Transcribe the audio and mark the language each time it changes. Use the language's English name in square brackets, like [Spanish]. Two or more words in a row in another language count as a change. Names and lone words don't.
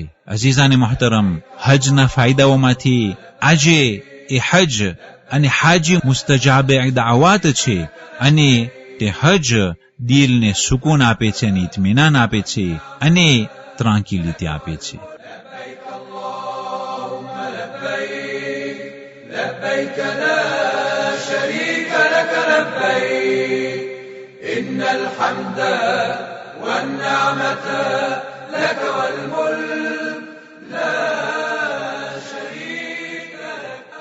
[Gujarati] અઝીઝાને મુહતરમ, હજના ફાયદાઓમાંથી આજે એ હજ અને હાજી મુસ્તજાબે દાવાત છે. અને તે હજ દિલને સુકૂન આપે છે અને ઇત્મીનાન આપે છે અને ત્રાંકિલિટી આપે છે. [Arabic] لبيك لا شريك لك لبيك إن الحمد والنعمة لك والملك لا شريك لك.